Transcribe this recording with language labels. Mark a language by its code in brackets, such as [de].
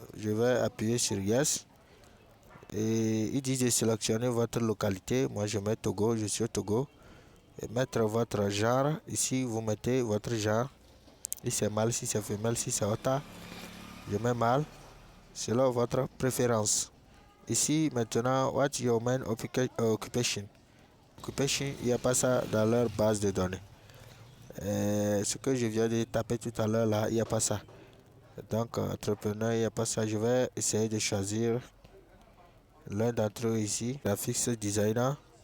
[fr] Je vais appuyer sur yes. Et il dit de sélectionner votre localité. Moi je mets Togo, je suis au Togo. Et mettre votre genre. Ici vous mettez votre genre. Si c'est mâle, si c'est femelle, si c'est ota. Je mets mâle. Selon votre préférence. [en] Ici maintenant, what's your main occupation? [fr] Occupation, il n'y a pas ça dans leur base de données. Ce que je viens de taper tout à l'heure là, il n'y a pas ça. Donc entrepreneur, il n'y a pas ça. Je vais essayer de choisir l'un d'entre eux ici, graphics designer.